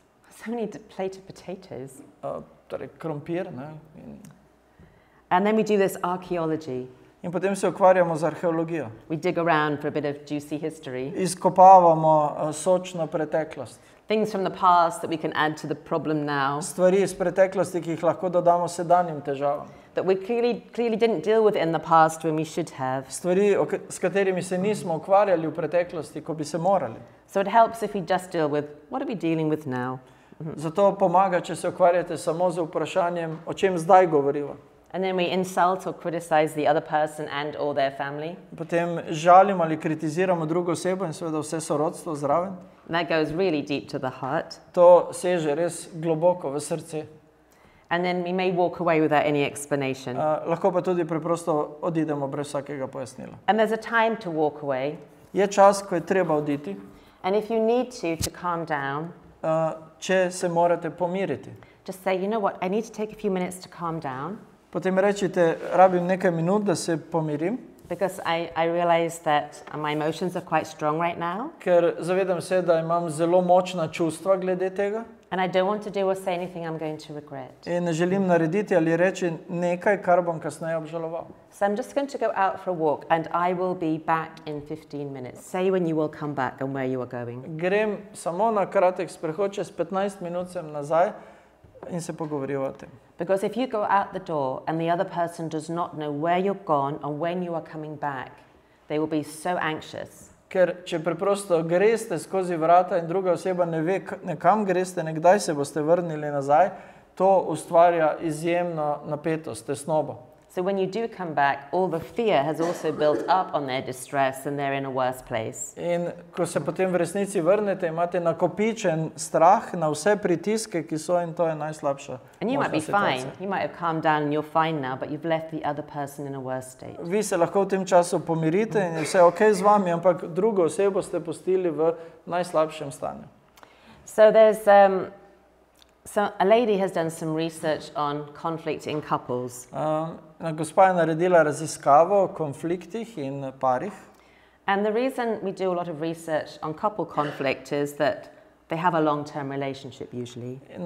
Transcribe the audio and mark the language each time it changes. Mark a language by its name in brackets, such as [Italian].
[English] So many plate of potatoes. [Slovenian] torej krompir, ne, in [English] And then we do this archaeology. [Slovenian] In potem se ukvarjamo z arheologijo. [English] We dig around for a bit of juicy history. [Slovenian] Izkopavamo sočno preteklost. [English] Things from the past that we can add to the problem now. [Slovenian] Stvari iz preteklosti, ki jih lahko dodamo sedanjim težavam. [English] That we clearly didn't deal with in the past when we should have. [Slovenian] Stvari, s katerimi se nismo ukvarjali v preteklosti, ko bi se morali. [English] So it helps if we just deal with what are we dealing with now. [Slovenian] Zato pomaga, če se ukvarjate samo z vprašanjem, o čem zdaj govoriva. [English] And then we insult or criticize the other person and or their family. [Slovenian] Potem žalimo ali kritiziramo drugo osebo in seveda vse sorodstvo zraven. [English] And that goes really deep to the heart. [Slovenian] To seže res globoko v srce. [English] And then we may walk away without any explanation. [Slovenian] Lahko pa tudi preprosto odidemo brez vsakega pojasnila. [English] And there's a time to walk away. [Slovenian] Je čas, ko je treba oditi. [English] And if you need to calm down, [Slovenian] če se morate pomiriti. [English] just say, you know what, I need to take a few minutes to calm down. [Slovenian] Potem rečite, rabim nekaj minut, da se pomirim. [English] Because I realize that my emotions are quite strong right now. [Slovenian] Ker zavedam se, da imam zelo močna čustva glede tega. [English] And I don't want to do or say anything I'm going to regret. [Slovenian] In ne želim narediti ali reči nekaj, kar bom kasneje obžaloval. [English] So I'm just going to go out for a walk and I will be back in 15 minutes. Say when you will come back and where you are going. [Slovenian] Grem samo na kratek sprehod, čez 15 minut sem nazaj in se pogovoriva o tem. [English] Because if you go out the door and the other person does not know where you're gone and when you are coming back, they will be so anxious. [Slovenian] Ker če preprosto greste skozi vrata in druga oseba ne ve, nekam greste, nekdaj se boste vrnili nazaj, to ustvarja izjemno napetost, tesnobo. [English] So when you do come back, all the fear has also built up on their distress and they're in a worse place. [Slovenian] In ko se potem v resnici vrnete, imate nakopičen strah na vse pritiske, ki so, in to je najslabša. [English] And you might be [Slovenian] možna [English] fine. [Slovenian] situacija. [English] You might have calmed down and you're fine now, but you've left the other person in a worse state. [Slovenian] Vi se lahko v tem času pomirite in je vse ok z vami, ampak drugo osebo ste pustili v najslabšem stanju. [English] So there's so a lady has done some research on conflict in couples. [Slovenian] Gospa je naredila raziskavo o konfliktih in parih. [English] And the reason we do a lot of research on couple conflict is that they have a long-term relationship usually.